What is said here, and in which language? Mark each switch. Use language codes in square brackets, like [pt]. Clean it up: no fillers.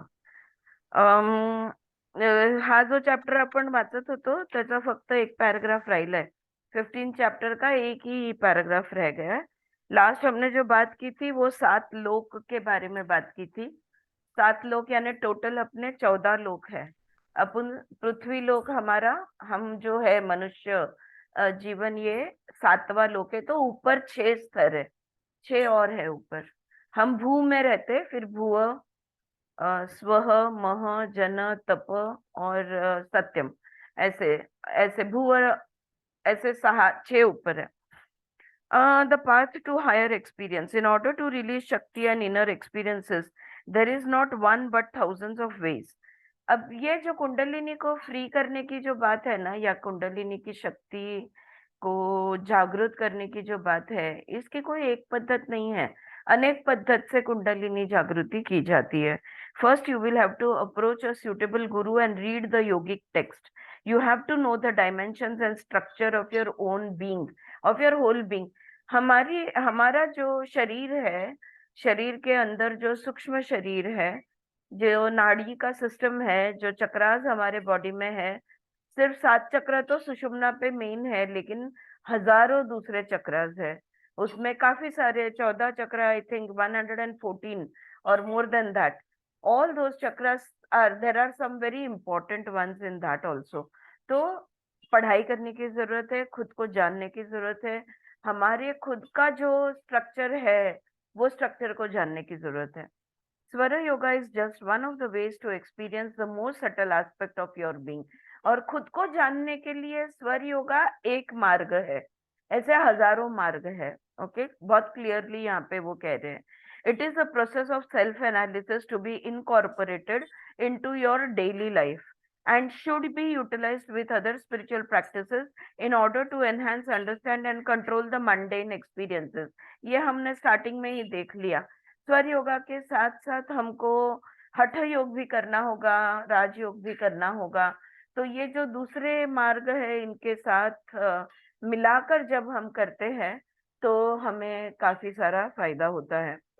[mr] अम, हा जो चॅप्टर आपण वाचत होतो त्याचा फक्त एक पॅराग्राफ राहिलाय. [hi] 15 चैप्टर का एक ही पैराग्राफ रह गया है. लास्ट हमने जो बात की थी वो 7 लोक के बारे में बात की थी. 7 लोक यानी टोटल अपने 14 लोक है. अपन पृथ्वी लोक हमारा, हम जो है मनुष्य जीवन, ये 7वां लोक है. तो ऊपर 6 स्तर है, 6 और है ऊपर. हम भू में रहते, फिर भुव, स्वह, मह, जन, तप और सत्यम. ऐसे ऐसे भू, ऐसे 6 ऊपर है. [en] The path to higher experience. In order to release Shakti and inner experiences, there is not one but thousands of ways. [hi] अब ये जो कुंडलिनी को फ्री करने की जो बात है ना, या कुंडलिनी की शक्ति को जागृत करने की जो बात है, इसकी कोई एक पद्धत नहीं है. अनेक पद्धत से कुंडलिनी जागृति की जाती है. [en] First you will have to approach a suitable guru and read the yogic text. You have to know the dimensions and structure of your own being, of your whole being. [hi] हमारा जो शरीर है, शरीर के अंदर जो सूक्ष्म शरीर है, जो नाड़ी का सिस्टम है, जो चक्रास हमारे बॉडी में है, सिर्फ 7 चक्र तो सुषुम्ना पे मेन है, लेकिन हजारों दूसरे चक्रास है. उसमें काफी सारे 14 चक्र, [en] I think [hi] 114 और [en] More than that. All those chakras are, there are some very important ones in that also. [hi] तो पढ़ाई करने की जरूरत है, खुद को जानने की जरूरत है. हमारे खुद का जो स्ट्रक्चर है, वो स्ट्रक्चर को जानने की जरूरत है. [en] Swara yoga is just one of the ways to experience the most subtle aspect of your being. [hi] और खुद को जानने के लिए स्वर योगा एक मार्ग है, ऐसे हजारों मार्ग है. ओके, बहुत क्लियरली यहाँ पे वो कह रहे हैं. [en] It is a process of self analysis to be incorporated into your daily life and should be utilized with other spiritual practices in order to enhance, understand and control the mundane experiences. [hi] ये हमने starting में ही देख लिया. स्वर योगा के साथ साथ हमको हठ योग भी करना होगा, राजयोग भी करना होगा. तो ये जो दूसरे मार्ग है, इनके साथ मिलाकर जब हम करते हैं तो हमें काफी सारा फायदा होता है.